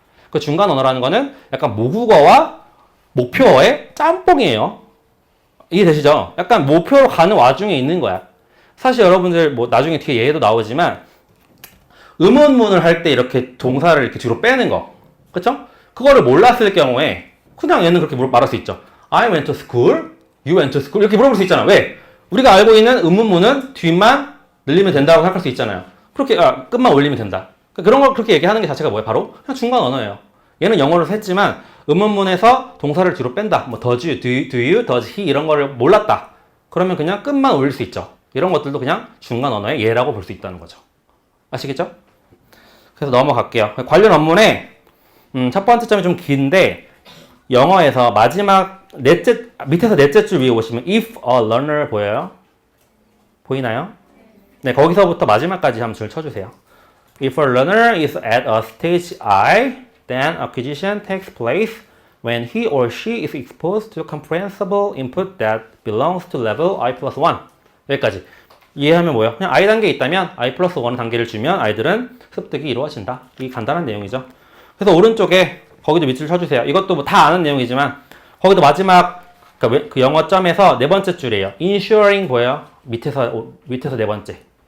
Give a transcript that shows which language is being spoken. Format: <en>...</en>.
<ko>그 중간 언어라는 거는 약간 모국어와 목표어의 짬뽕이에요. 이해되시죠? 약간 목표로 가는 와중에 있는 거야. 사실 여러분들 뭐 나중에 뒤에 예도 나오지만 의문문을 할 때 이렇게 동사를 이렇게 뒤로 빼는 거. 그쵸? 그거를 몰랐을 경우에 그냥 얘는 그렇게 말할 수 있죠.</ko> <en>I went to school, you went to school</en> <ko>이렇게 물어볼 수 있잖아. 왜? 우리가 알고 있는 의문문은 뒷만 늘리면 된다고 생각할 수 있잖아요. 그렇게 끝만 올리면 된다. 그런 걸 그렇게 얘기하는 게 자체가 뭐예요? 바로 그냥 중간 언어예요. 얘는 영어로 했지만 의문문에서 동사를 뒤로 뺀다. 뭐</ko> <en>does you, do you, does he</en> <ko>이런 거를 몰랐다. 그러면 그냥 끝만 올릴 수 있죠. 이런 것들도 그냥 중간 언어의 예라고 볼 수 있다는 거죠. 아시겠죠? 그래서 넘어갈게요. 관련 원문에 첫 번째 점이 좀 긴데 영어에서 마지막 밑에서 넷째 줄 위에 보시면</ko> <en>if a learner</en> <ko>보여요? 보이나요? 네, 거기서부터 마지막까지 한번 줄 쳐주세요.</ko> <en>If a learner is at a stage I, then acquisition takes place when he or she is exposed to comprehensible input that belongs to level I plus 1.</en> <ko>여기까지. 이해하면 뭐예요? 그냥 I 단계에 있다면 I 플러스 1 단계를 주면 아이들은 습득이 이루어진다. 이 간단한 내용이죠. 그래서 오른쪽에 거기도 밑줄 쳐주세요. 이것도 뭐 다 아는 내용이지만 거기도 마지막 그 영어점에서 네 번째 줄이에요. ensuring 보여요? 밑에서 네 번째.</ko>